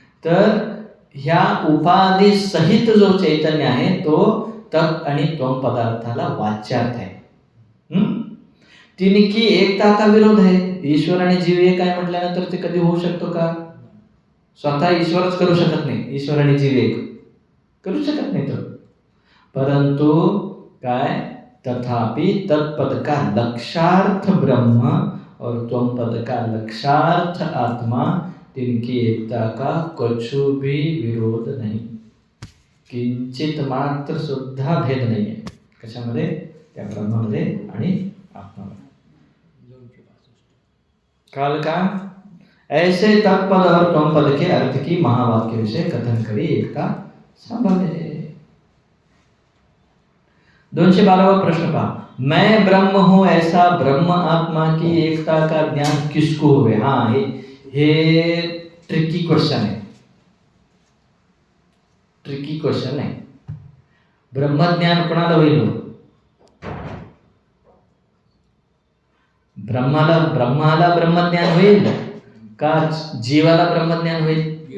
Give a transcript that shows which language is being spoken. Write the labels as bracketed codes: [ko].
[mr] तर ह्या उपाधी सहित जो चैतन्य आहे तो तत् आणि त्वम पदार्थाला वाच्यार्थ आहे. [hi] तिनकी एकता का विरोध [mr] आहे. ईश्वर आणि जीव एक आहे म्हटल्यानंतर ते कधी होऊ शकतो का? स्वतः ईश्वरच करू शकत नाही. ईश्वर आणि जीव एक करू शकत नाही तो. परंतु काय? [hi] तथापि तत्पद का लक्षार्थ ब्रह्म और त्वम पद का लक्षार्थ आत्मा, तिनकी एकता का कछु भी विरोध नहीं. [mr] किंचित मात्र सुद्धा भेद नाही आहे. कशामध्ये? त्या ब्रह्मामध्ये आणि आत्मामध्ये. [hi] काल का ऐसे तत्पद और त्वम पद के अर्थ की महावाक्य विषय कथन करी एकता संभव है. 212वां प्रश्न पहा. मैं ब्रह्म हूं ऐसा ब्रह्म आत्मा की एकता का ज्ञान किसको हुए? [mr] हाँ, हे ट्रिकी क्वेश्चन आहे. ट्रिकी क्वेश्चन आहे. ब्रह्मज्ञान कोणाला होईल? ब्रह्माला ब्रह्मज्ञान होईल का जीवाला ब्रह्मज्ञान होईल?